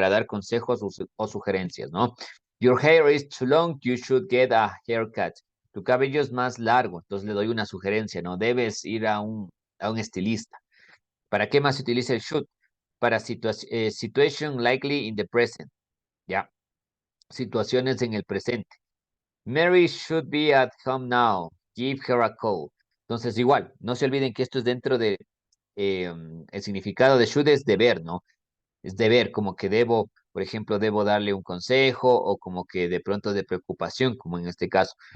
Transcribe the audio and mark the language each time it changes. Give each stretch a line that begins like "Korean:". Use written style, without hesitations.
Spanish: Para dar consejos o sugerencias, ¿no?
English: Your hair is too long, you should get a haircut.
Spanish: Tu cabello es más largo, entonces le doy una sugerencia, ¿no? Debes ir a un estilista. ¿Para qué más se utiliza el should? Para
English: situation likely in the present,
Spanish: ¿ya? Situaciones en el presente.
English: Mary should be at home now. Give her a call.
Spanish: Entonces, igual, no se olviden que esto es dentro de el significado de should es deber, ¿no? Es deber, como que debo, por ejemplo, debo darle un consejo o como que de pronto de preocupación, como en este caso.